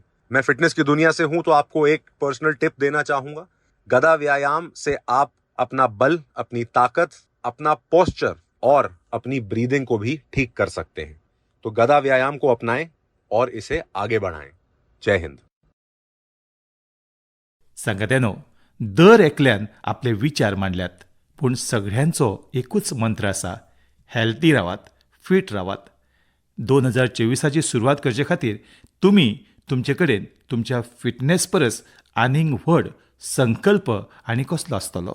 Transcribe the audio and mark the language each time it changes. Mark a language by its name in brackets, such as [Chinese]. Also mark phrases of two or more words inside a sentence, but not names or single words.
[Hindi] मैं फिटनेस की दुनिया से हूं तो आपको एक [English] personal tip [Hindi] देना चाहूंगा. गदा व्यायाम से आप अपना बल, अपनी ताकत, अपना पोस्चर और अपनी ब्रीदिंग को भी ठीक कर सकते हैं. तो गदा व्यायाम को अपनाएं और इसे आगे बढ़ाएं. जय हिंद. [Konkani] सांगात्यानो, दर एकल्यान आपले विचार मांडल्यात, पूण सगळ्यांचो एकूच मंत्र आसा, हेल्थी रावात, फिट रावात. 2024ची सुरवात करचे खातीर तुमी तुमचे कडेन तुमच्या फिटनेस परस आनीक व्हड संकल्प आनी कसलो आसतलो.